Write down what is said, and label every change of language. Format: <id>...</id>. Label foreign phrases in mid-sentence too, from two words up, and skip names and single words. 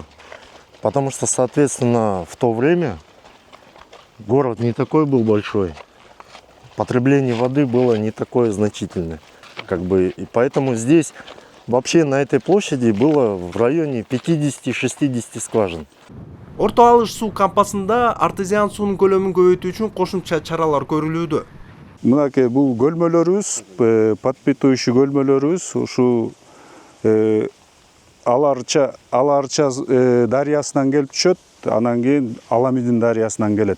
<ru>Потому что, соответственно, в то время город не такой был большой. Потребление воды было не такое значительное. И поэтому здесь вообще на этой площади было в районе 50-60 скважин.</ru> <ky>Орто алыш суу кампасында артезиан суунун көлөмүн көбөйтүү үчүн кошумча чаралар көрүлүүдө. Мынакей бул көлмөлөрүбүз, подпитывающий көлмөлөрүбүз ушу Аларча дарыясынан келип түшөт, анан кийин Аламидин дарыясынан келет.</ky>